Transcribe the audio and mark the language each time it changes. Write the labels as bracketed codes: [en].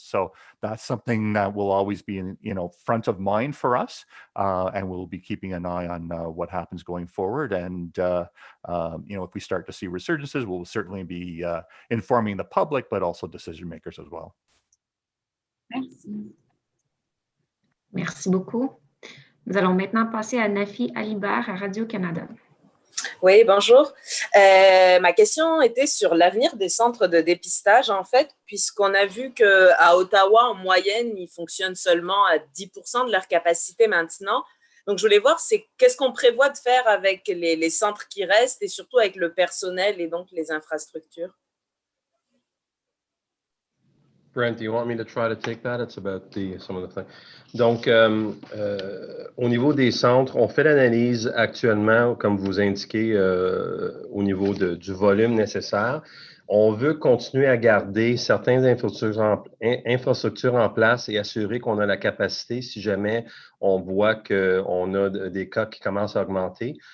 [en] So that's something that will always be front of mind for us. And we'll be keeping an eye on what happens going forward. And, if we start to see resurgences, we'll certainly be informing the public, but also decision makers as well. [fr] Merci. Merci beaucoup. Nous allons maintenant passer à Nafi Alibert à Radio-Canada. Oui, bonjour. Ma question était sur l'avenir des centres de dépistage, en fait, puisqu'on a vu qu'à Ottawa, en moyenne, ils fonctionnent seulement à 10% de leur capacité maintenant. Donc, je voulais voir, qu'est-ce qu'on prévoit de faire avec les centres qui restent et surtout avec le personnel et donc les infrastructures. [en] Brent, do you want me to try to take that? It's about some of the things. [fr] Donc, au niveau des centres, on fait l'analyse actuellement, comme vous indiquez, au niveau du volume nécessaire. On veut continuer à garder certaines infrastructures en place et assurer qu'on a la capacité si jamais on voit qu'on a des cas qui commencent à augmenter.